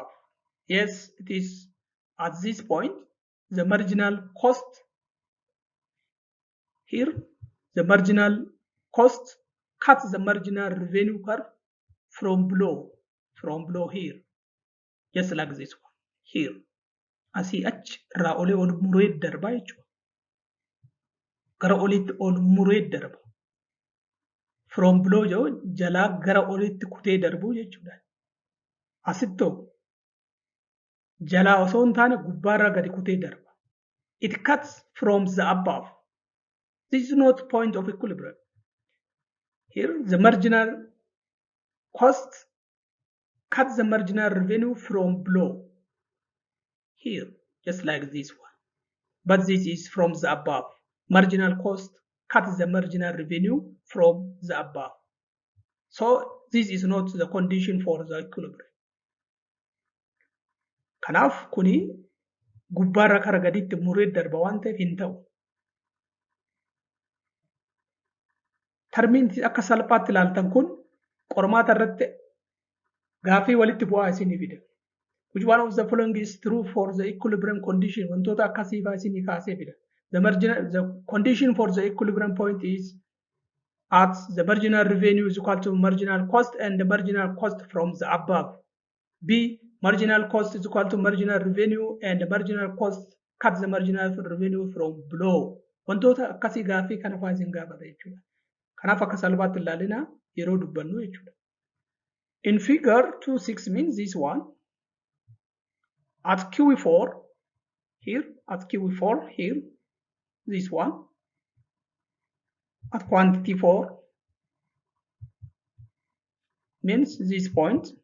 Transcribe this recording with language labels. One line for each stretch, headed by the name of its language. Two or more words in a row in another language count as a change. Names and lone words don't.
English: Yes, it is at this point the marginal cost here, the marginal cost cuts the marginal revenue curve from below here, just like this one here.
Oromo: Asii achi irraa olee ol muree darba jechuudha. Gara olitti ol muree darba.
English: From below
Oromo: jedhu jalaa gara olitti kutee darbu jechuudha. Asittoo jalaa osoo hin taane gubbaarraa gadi kutee darba.
English: It cuts from the above. This is not point of equilibrium. Here the marginal cost cuts the marginal revenue from below here, just like this one. But this is from the above. Marginal cost cuts the marginal revenue from the above. So this is not the condition for the equilibrium.
Oromo: Kanaaf kuni gubbaarra kara gaditti muree darba waan ta'eef hin ta'u. termiin akka salphaatti ilaaltan kun qormaata irratti gaaffii walitti bu'aa isinii fida.
English: Which one of the following is true for the equilibrium condition?
Oromo: Wantoota akkasii fa'aa isinii kaasee fida.
English: The condition for the equilibrium point is at the marginal revenue is equal to marginal cost and the marginal cost from the above. B. Marginal cost is equal to marginal revenue and the marginal cost cut the marginal revenue from below.
Oromo: Wantoota akkasii gaaffii kana fa'aa isin gaafata jechuudha. Kanaaf akka salphaatti ilaalina yeroo dubbannu jechuudha.
English: In figure 2.6 means this one. At QE4 here, at QE4 here, this one. At quantity 4 means this point.